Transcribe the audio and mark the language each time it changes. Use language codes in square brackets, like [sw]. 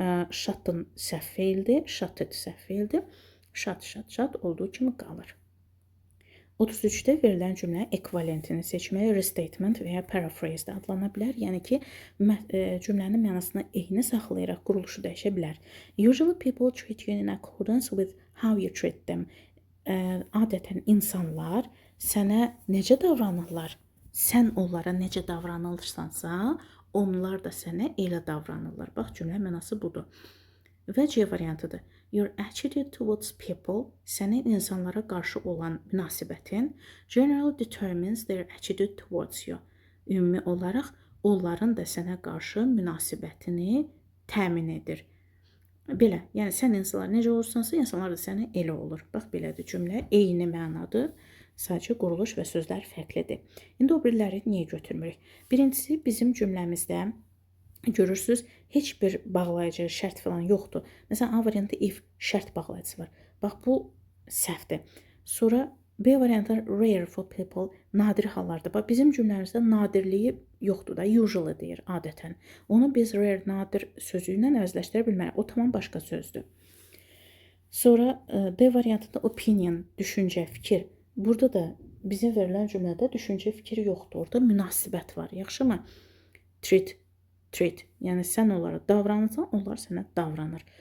[az] Şadın səhv feildir. Şad səhv feildir. Şad olduğu kimi qalır. 33-də verilən cümlə ekvivalentini seçməyə restatement və ya paraphrase də adlana bilər. Yəni ki, cümlənin mənasını eyni saxlayaraq quruluşu dəyişə bilər. [en] Usually people treat you in accordance with how you treat them. [az] Adətən insanlar sənə necə davranırlar? Sən onlara necə davranırsansa, onlar da sənə elə davranırlar. Bax, cümlə mənası budur. Və C variantıdır. [en] Your attitude towards people, [az] sənin insanlara qarşı olan münasibətin, [en] generally determines their attitude towards you. [az] Ümumi olaraq, onların da sənə qarşı münasibətini təmin edir. Belə, yəni sən insanlar necə olursansa, insanlar da sənə elə olur. Bax, belədir cümlə, eyni mənadır. Sadəcə quruluş və sözlər fərqlidir. İndi o biriləri niyə götürmürük? Birincisi, bizim cümləmizdə Görürsüz, heç bir bağlayıcı şərt falan yoxdur. Məsələn, A variantı if şərt bağlayıcısı var. Bax, bu səhvdir. Sonra B variantı [en] rare for people, [az] nadir hallarda. Bax, bizim cümləmizdə nadirliyi yoxdur da, usually deyir adətən. Onu biz rare, nadir sözü ilə əvəzləşdirə bilmərik. O tamam başqa sözdür. Sonra D variantında opinion, düşüncə, fikir. Burada da bizə verilən cümlədə düşüncə, fikir yoxdur. Orada münasibət var. Yaxşımı? Treat, yəni sən onlara davranırsan, onlar sənə davranır.